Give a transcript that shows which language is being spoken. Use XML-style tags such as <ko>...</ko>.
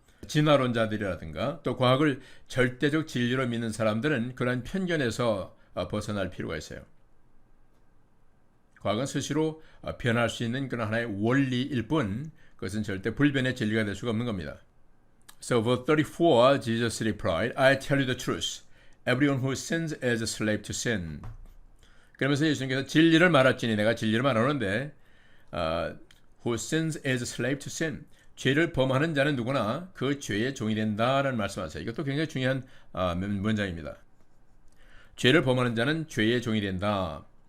<ko>진화론자들이라든가 또 과학을 절대적 진리로 믿는 사람들은 그러한 편견에서 벗어날 필요가 있어요. 과학은 스스로 변할 수 있는 그런 하나의 원리일 뿐 그것은 절대 불변의 진리가 될 수가 없는 겁니다.</ko> <en>So verse 34, Jesus replied, I tell you the truth. Everyone who sins is a slave to sin.</en> <ko>그러면서 예수님께서 진리를 말할지니 내가 진리를 말하는데</ko> <en>who sins is a slave to sin.</en> <ko>죄를 범하는 자는 누구나 그 죄의 종이 된다라는 말씀하세요. 이것도 굉장히 중요한 문장입니다. 죄를 범하는 자는 죄의 종이 된다.</ko>